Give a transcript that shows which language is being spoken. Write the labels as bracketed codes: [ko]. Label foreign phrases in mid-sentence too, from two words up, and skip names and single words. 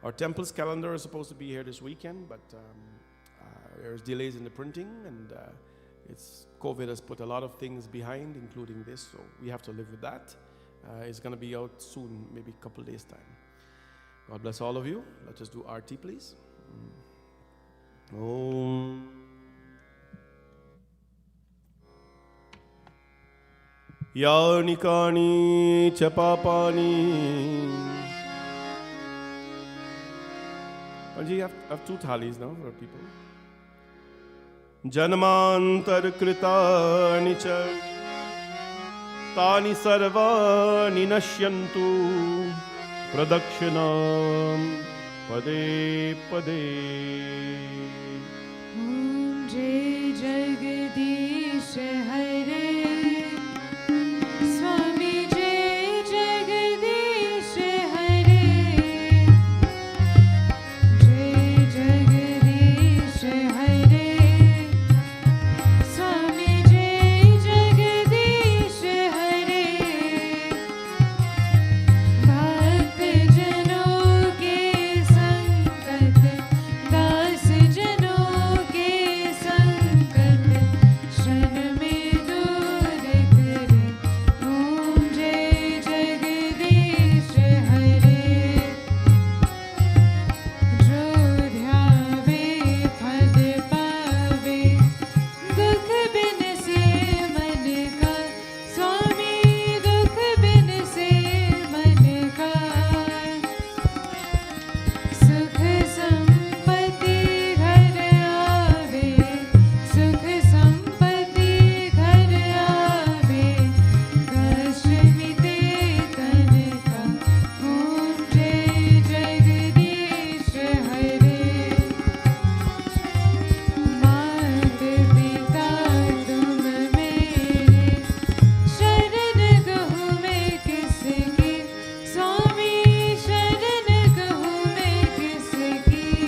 [en] Our temple's calendar is supposed to be here this weekend, but there's delays in the printing, and COVID has put a lot of things behind, including this, so we have to live with that. It's going to be out soon, maybe a couple days' time. God bless all of you. Let's just do RT, please. [sa] ॐ। यानि कानि च पापानि. [en] Anji, you have two thalis now for people. [sa] जन्मान्तर कृतानि च तानि सर्वाणि नश्यन्तु प्रदक्षिणं पदे पदे. [hi] ओम जय जगदीश हरे, स्वामी जय जगदीश हरे, जय जगदीश हरे, स्वामी जय जगदीश हरे. Bhakt जनों के संकट, दास जनों के संकट, क्षण में दूर करे। ओम जय जगदीश हरे। जो ध्यावे फल पावे, दुख बिन से मन का, स्वामी दुख बिन से मन का। सुख संपत्ति घर आवे, सुख संपत्ति घर आवे, कष्ट मिटे तन का। ओम जय जगदीश हरे। मात पिता तुम मेरे, शरण कहूँ मैं किसकी, स्वामी शरण कहूँ मैं किसकी।